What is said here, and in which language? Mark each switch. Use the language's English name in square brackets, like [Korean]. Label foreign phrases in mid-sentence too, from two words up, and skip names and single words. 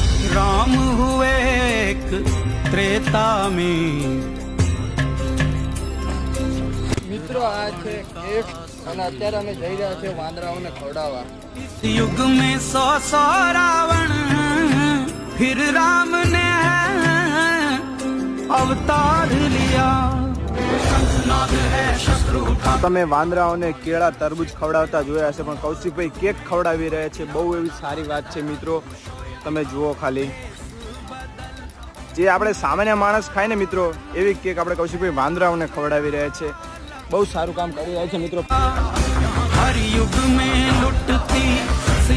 [Hindi] राम हुए एक त्रेता में। [Gujarati] મિત્રો આ છે કેક અને અત્યારે અમે જઈ રહ્યા છીએ વાંદરાઓને ખવડાવવા। [Hindi] इस युग में 100 रावण फिर राम ने अवतार लिया। [Gujarati] તમે વાંદરાઓને કેળા તરબૂચ ખવડાવતા જોયા હશે, પણ કૌશિકભાઈ કેક ખવડાવી રહ્યા છે। બહુ એવી સારી વાત છે મિત્રો, તમે જુઓ ખાલી જે આપણે સામાન્ય માણસ ખાય ને મિત્રો, એવી કેક આપણે કૌશિકભાઈ વાંદરાઓને ખવડાવી રહ્યા છે। બહુ સારું કામ કરી રહ્યા છે મિત્રો। [Hindi] हर युग में लुटती